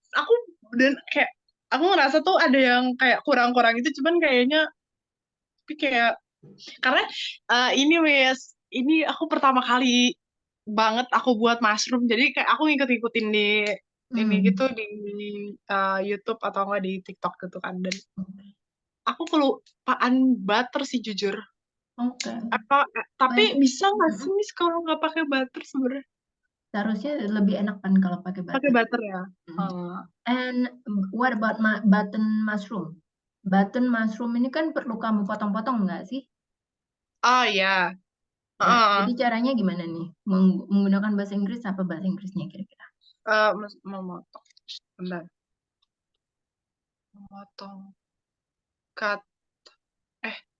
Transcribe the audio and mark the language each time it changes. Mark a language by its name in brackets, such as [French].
[Indonesian] Aku dan kayak aku ngerasa tuh ada yang kayak kurang-kurang itu, cuman kayaknya tapi kayak karena ini wes ini aku pertama kali banget aku buat mushroom, jadi kayak aku ngikut-ngikutin di ini gitu di YouTube atau enggak di TikTok gitu kan, dan aku kelupaan butter sih jujur. Oke. Tapi [English] Well, [Indonesian] bisa nggak sih Miss kalau nggak pakai butter sebenarnya? seharusnya lebih enak kan kalau pakai Pakai butter. butter ya. Hmm. [English] And what about button mushroom? [Indonesian] Button mushroom ini kan perlu kamu potong-potong nggak sih? Oh ya. Ya, jadi caranya gimana nih? Menggunakan bahasa Inggris apa bahasa Inggrisnya kira-kira? Memotong. Bentar. Memotong. Cut. Eh,